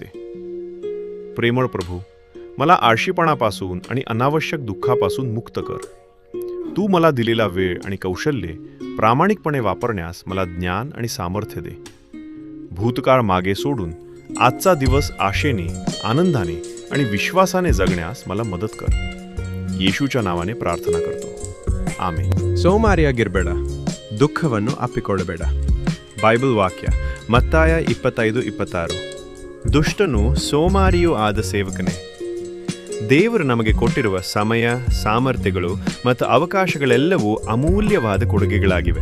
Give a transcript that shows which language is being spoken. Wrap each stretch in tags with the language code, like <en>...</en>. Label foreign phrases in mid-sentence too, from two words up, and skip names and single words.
<mr>प्रेमळ प्रभू, मला आळशीपणापासून आणि अनावश्यक दुःखापासून मुक्त कर. तू मला दिलेला वेळ आणि कौशल्ये प्रामाणिकपणे वापरण्यास मला ज्ञान आणि सामर्थ्य दे. भूतकाळ मागे सोडून आजचा दिवस आशेने, आनंदाने आणि विश्वासाने जगण्यास मला मदत कर.</mr> <kn>ಯೇಸುವಿನ ನಾಮನೇ ಪ್ರಾರ್ಥನಾ करतो. ಆಮೆನ್. ಸೋಮಾರಿಯಾಗಿರಬೇಡ, ದುಃಖವನ್ನು ಅಪ್ಪಿಕೊಳ್ಳಬೇಡ. ಬೈಬಲ್ ವಾಕ್ಯ ಮತ್ತಾಯ 25:26. ದುಷ್ಟನು ಸೋಮಾರಿಯೂ ಆದ ಸೇವಕನೇ. ದೇವರು ನಮಗೆ ಕೊಟ್ಟಿರುವ ಸಮಯ, ಸಾಮರ್ಥ್ಯಗಳು ಮತ್ತು ಅವಕಾಶಗಳೆಲ್ಲವೂ ಅಮೂಲ್ಯವಾದ ಕೊಡುಗೆಗಳಾಗಿವೆ.</kn>